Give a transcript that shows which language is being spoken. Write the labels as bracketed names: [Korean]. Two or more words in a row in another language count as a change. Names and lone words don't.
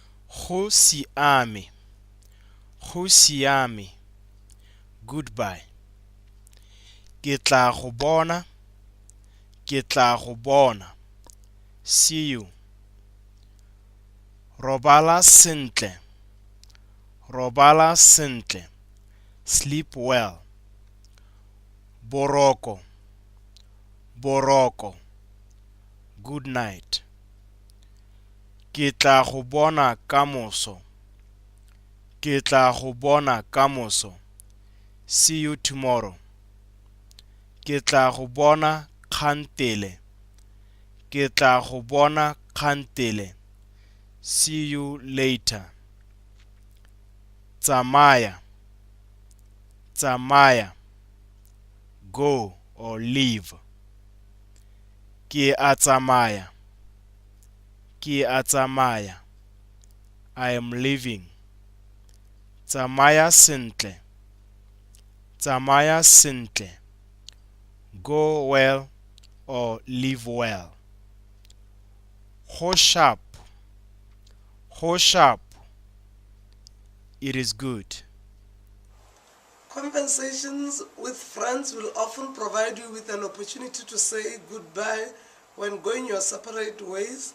[Tswana] Go siame. Go siame. Goodbye. Ke tla go bona. Ke tla go bona. [English] See you. [Tswana] Robala sentle. Robala sentle. [English] Sleep well. [Tswana] Boroko. Boroko. [English] Good night. [Tswana] Ke tla go bona kamoso. Ke tla go bona kamoso. [English] See you tomorrow. [Tswana] Ke tla go bona kgantele. Ke tla go bona kgantele. [English] See you later. [Tswana] Tsamaya. [English] Tsamaya. Go or leave. [Tswana] Ke a tsamaya. Ke a tsamaya. [English] I am leaving. [Tswana] Tsamaya sentle. Tsamaya sentle. [English] Go well or leave well. Go sharp. Go sharp. It is good. Conversations with friends will often provide you with an opportunity to say goodbye when going your separate ways.